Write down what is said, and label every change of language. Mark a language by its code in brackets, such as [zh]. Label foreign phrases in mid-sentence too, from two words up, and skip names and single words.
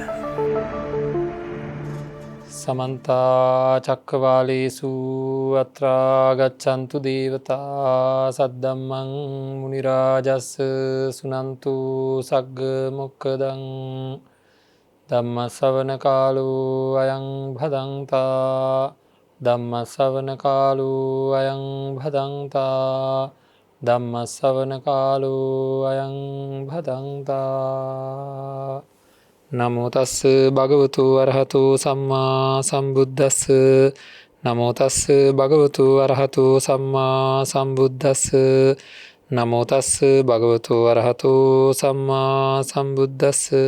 [pi] සමන්ත චක්කවාලේසු අත්‍රා ගච්ඡන්තු දේවතා සද්දම්මං මුනි රාජස්ස සුනන්තු සග්ග මොක්ඛදං ධම්ම ශ්‍රවණ කාලෝ අයං භදංතා ධම්ම ශ්‍රවණ කාලෝ අයං භදංතා ධම්ම ශ්‍රවණ කාලෝ අයං භදංතා නමෝ තස්ස භගවතු අරහතු සම්මා සම්බුද්දස්ස නමෝ තස්ස භගවතු අරහතු සම්මා සම්බුද්දස්ස නමෝ තස්ස භගවතු අරහතු සම්මා සම්බුද්දස්ස